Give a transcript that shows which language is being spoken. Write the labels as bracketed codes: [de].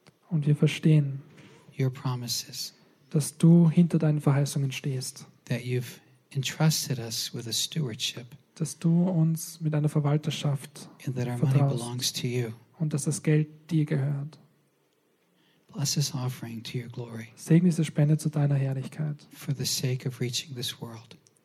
[de] und wir verstehen, [en] your promises, [de] dass du hinter deinen Verheißungen stehst. [en] That you've entrusted us with a stewardship, [de] dass du uns mit einer Verwalterschaft [en] and that our [de] vertraust [en] money belongs to you, [de] und dass das Geld dir gehört. [en] Bless this offering to your glory, [de] segne diese Spende zu deiner Herrlichkeit, [en] for the sake of reaching this world,